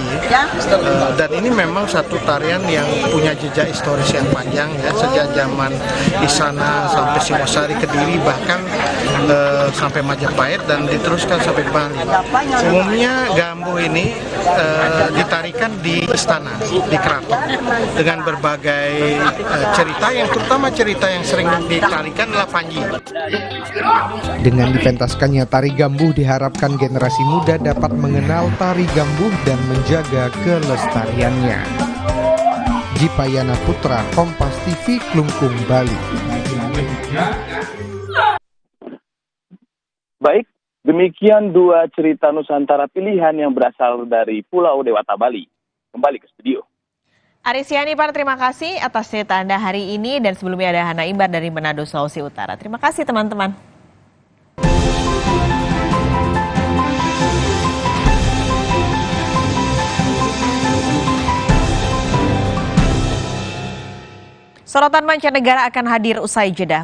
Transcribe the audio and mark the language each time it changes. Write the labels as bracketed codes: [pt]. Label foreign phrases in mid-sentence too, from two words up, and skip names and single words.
[id] Dan ini memang satu tarian yang punya jejak historis yang panjang ya, sejak zaman Isana sampai Singosari, Kediri, bahkan sampai Majapahit dan diteruskan sampai Bali. Umumnya gambuh ini ditarikan di istana, di keraton, dengan berbagai cerita yang terutama cerita yang sering ditarikan adalah Panji. Dengan dipentaskannya tari gambuh diharapkan generasi muda dapat mengenal tari gambuh dan menjaga kelestariannya. Jipayana Putra, Kompas TV, Klungkung, Bali. Baik, demikian Demikian dua cerita Nusantara pilihan yang berasal dari Pulau Dewata, Bali. Kembali ke studio. Aris Yanipar, terima kasih atas cerita Anda hari ini, dan sebelumnya ada Hana Imbar dari Manado, Sulawesi Utara. Terima kasih teman-teman. Sorotan mancanegara akan hadir usai jeda.